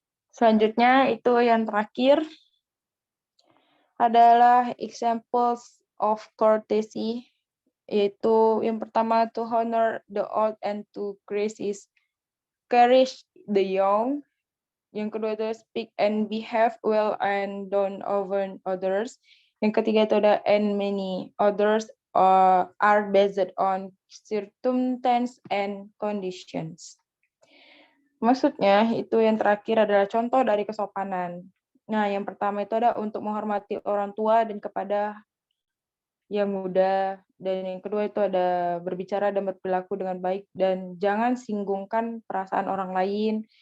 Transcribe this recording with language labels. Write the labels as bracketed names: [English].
[Indonesian] Selanjutnya itu yang terakhir adalah [English] examples of courtesy, [Indonesian] yaitu yang pertama [English] to honor the old and to cherish the young. [Indonesian] Yang kedua itu [English] speak and behave well and don't offend others. [Indonesian] Yang ketiga itu ada [English] and many others are based on circumstances and conditions. [Indonesian] Maksudnya itu yang terakhir adalah contoh dari kesopanan. Nah, yang pertama itu ada untuk menghormati orang tua dan kepada yang muda, dan yang kedua itu ada berbicara dan berperilaku dengan baik dan jangan singgungkan perasaan orang lain.